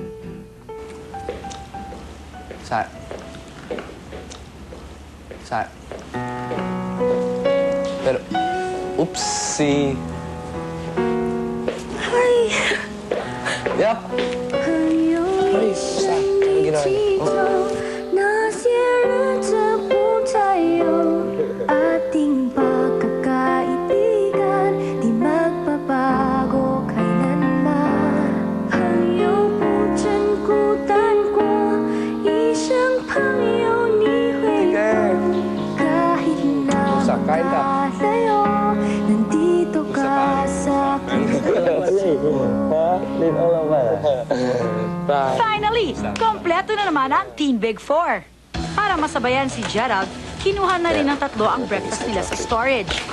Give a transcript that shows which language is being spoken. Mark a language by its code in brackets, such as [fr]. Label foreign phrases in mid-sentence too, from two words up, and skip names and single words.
[tl] Sa... Pero... [en] Oopsie! Yup! [tl] Ay, sa... Anong ginawa niya? Oh. [zh] 那些日子不再有 [tl] ating pagkakaibigan, di magbabago kailanman. [zh] 朋友不真孤单过，一生朋友你会有。 [tl] kahit na makalayo, nandito ka sa Finally, kompleto na naman ang Teen Big Four. Para masabayan si Gerald, kinuha na rin ng tatlo ang breakfast nila sa storage.